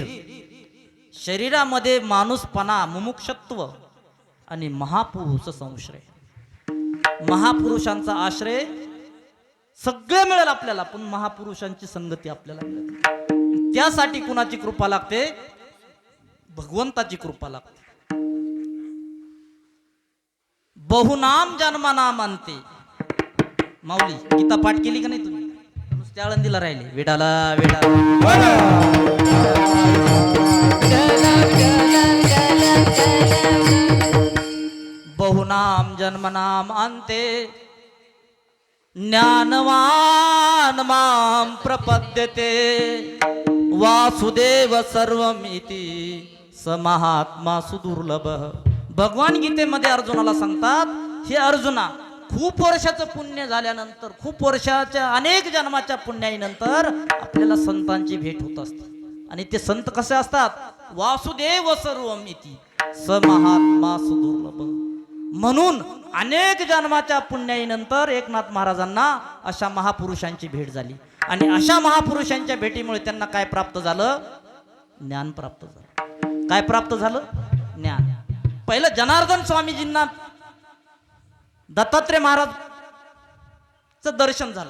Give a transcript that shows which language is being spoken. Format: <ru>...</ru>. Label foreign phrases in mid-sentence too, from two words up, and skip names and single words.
<mr>शरीरामध्ये माणूसपणा, मुमुक्षत्व आणि महापुरुष संश्रय. महापुरुषांचा आश्रय सगळे मिळेल आपल्याला, पण महापुरुषांची संगती आपल्याला मिळेल. त्यासाठी कुणाची कृपा लागते? भगवंताची कृपा लागते.</mr> <sa>बहुनाम जन्मनाम अंते.</sa> <mr>माऊली गीता पाठ केली का नाही तुम्ही? नुसत्या आळंदीला राहिले.</mr> <sa>विडाला बहुनाम जन्मनाम अंते ज्ञानवान माम प्रपद्यते वासुदेव सर्वमिति स महात्मा सुदुर्लभ.</sa> <mr>भगवान गीतेमध्ये अर्जुनाला सांगतात, हे अर्जुना, खूप वर्षाचं पुण्य झाल्यानंतर, खूप वर्षाच्या अनेक जन्माच्या पुण्यानंतर आपल्याला संतांची भेट होत असते. आणि ते संत कसे असतात?</mr> <sa>वासुदेव सर्वमिति स महात्मा सुदुर्लभ.</sa> <mr>म्हणून अनेक जन्माच्या पुण्याईनंतर एकनाथ महाराजांना अशा महापुरुषांची भेट झाली. आणि अशा महापुरुषांच्या भेटीमुळे त्यांना काय प्राप्त झालं? ज्ञान प्राप्त झालं. काय प्राप्त झालं? ज्ञान. पहिलं जनार्दन स्वामीजींना दत्तात्रय महाराजचं दर्शन झालं.</mr>